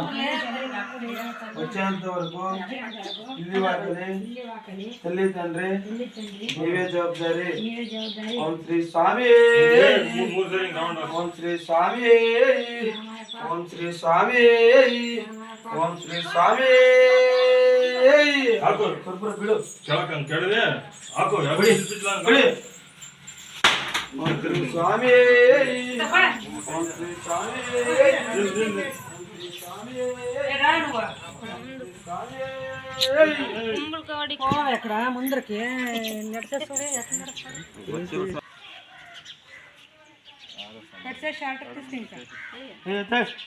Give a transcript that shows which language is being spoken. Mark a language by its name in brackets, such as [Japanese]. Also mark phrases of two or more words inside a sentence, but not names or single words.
[Telugu] వచ్చేంత వరకు ఇల్లు వాకిలి తల్లి తండ్రి నీవే జవాబారి. ఓం శ్రీ స్వామి ఓం శ్రీ స్వామి ఓం శ్రీ స్వామి ఓం శ్రీ స్వామి. [Kannada] ಹಾಕೋ ಕರ್ಪೂರ ಬಿಡು. ಕೆಳಕಂಗ್ ಕೆಳದೆ ಹಾಕೋ. ಬಿಡಿ ಬಿಡಿ. ಓಂ ಶ್ರೀ ಸ್ವಾಮಿ ಓಂ ಶ್ರೀ ಸ್ವಾಮಿ [Telugu] ఎక్కడ ముందరికి నడిచేస్తాడే షార్ట్ తీసుకుంటా.